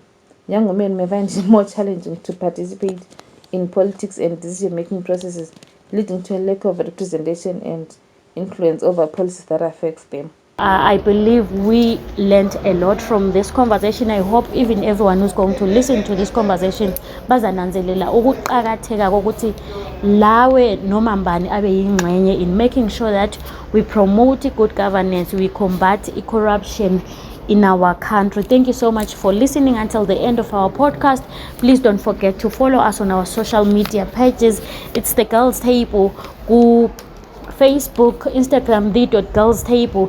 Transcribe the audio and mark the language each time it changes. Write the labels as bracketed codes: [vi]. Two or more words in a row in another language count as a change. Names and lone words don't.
[en] Young women may find it more challenging to participate in politics and decision-making processes, leading to a lack of representation and influence over policies that affects them. I believe we learned a lot from this conversation. I hope even everyone who's going to listen to this conversation [nd] bazananzelela ukuqakatheka kokuthi lawe noma mbani abe yingxenye [en] in making sure that we promote good governance, we combat corruption in our country. Thank you so much for listening until the end of our podcast. Please don't forget to follow us on our social media pages. It's the Girls Table. Go Facebook, Instagram, the.girls table.